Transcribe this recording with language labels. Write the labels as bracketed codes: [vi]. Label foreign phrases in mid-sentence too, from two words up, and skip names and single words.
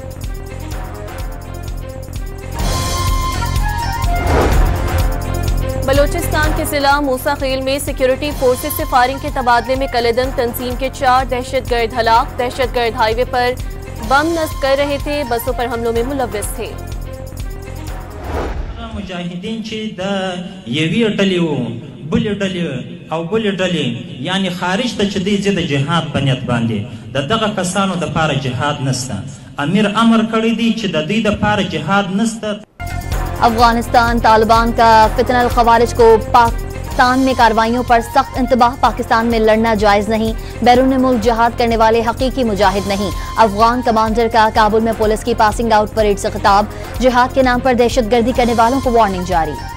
[ur] بلوچستان کے ضلع موسیٰ خیل میں [en] security forces [ur] سے فائرنگ کے تبادلے میں کالعدم تنظیم کے 4 دہشت گرد ہلاک. دہشت گرد ہائی وے پر بم نصب کر رہے تھے، بسوں پر حملوں میں ملوث تھے. [ps] मुजाहिदीन چې د یوې ډلې وو بلې ډلې او بلې ډلې یعنی خارج ته چې دی زه د جهاد په نیت باندې د دغه کسانو دپاره جهاد نسته. امیر امر کړی دی چې د دوی دپاره جهاد نسته. [ur] افغانستان طالبان کا فتنۃ الخوارج کو پاکستان میں کارروائیوں پر سخت انتباہ. پاکستان میں لڑنا جائز نہیں، بیرون ملک جہاد کرنے والے حقیقی مجاہد نہیں. افغان کمانڈر کا کابل میں پولیس کی [en] passing out parade [ur] سے خطاب. جہاد کے نام پر دہشت گردی کرنے والوں کو وارننگ جاری.